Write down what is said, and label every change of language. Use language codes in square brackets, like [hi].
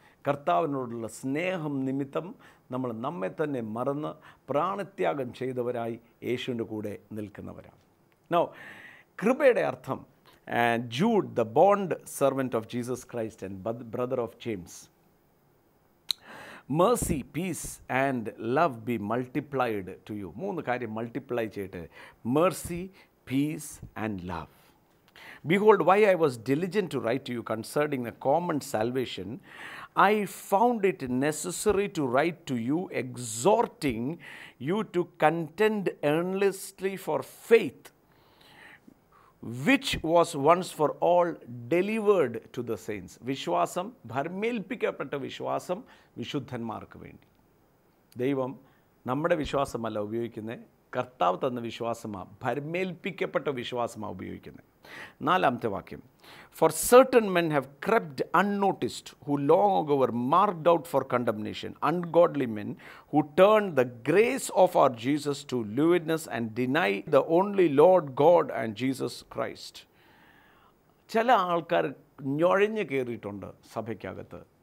[ml] കർത്താവിനോടുള്ള സ്നേഹം നിമിത്തം നമ്മൾ നമ്മെ തന്നെ മറന്ന് പ്രാണത്യാഗം ചെയ്തവരായി യേശുവിൻ്റെ കൂടെ നിൽക്കുന്നവരാണ്. [en] now, [ml] കൃപയുടെ അർത്ഥം, [en] Jude the bond servant of Jesus Christ and brother of James, mercy, peace and love be multiplied to you. [ml] 3 കാര്യം മൾട്ടിപ്ലൈ ചെയ്തിട്ട്, [en] mercy, peace and love. Behold, why I was diligent to write to you concerning the common salvation, I found it necessary to write to you, exhorting you to contend earnestly for faith, which was once for all delivered to the saints. [ml] വിശ്വാസം, ഭരമേൽപ്പിക്കപ്പെട്ട വിശ്വാസം വിശുദ്ധന്മാർക്ക് വേണ്ടി. ദൈവം നമ്മുടെ വിശ്വാസമല്ല ഉപയോഗിക്കുന്നത്, കർത്താവ് തന്ന വിശ്വാസമാണ്, ഭരമേൽപ്പിക്കപ്പെട്ട വിശ്വാസമാണ് ഉപയോഗിക്കുന്നത്. 4-ാമത്തെ വാക്യം, [en] for certain men have crept unnoticed, who long ago were marked out for condemnation, ungodly men who turned the grace of our Jesus to lewdness and deny the only Lord God and Jesus Christ. [ml] ചില ആൾക്കാർ ഞൊഴഞ്ഞു കയറിയിട്ടുണ്ട് സഭയ്ക്കകത്ത്.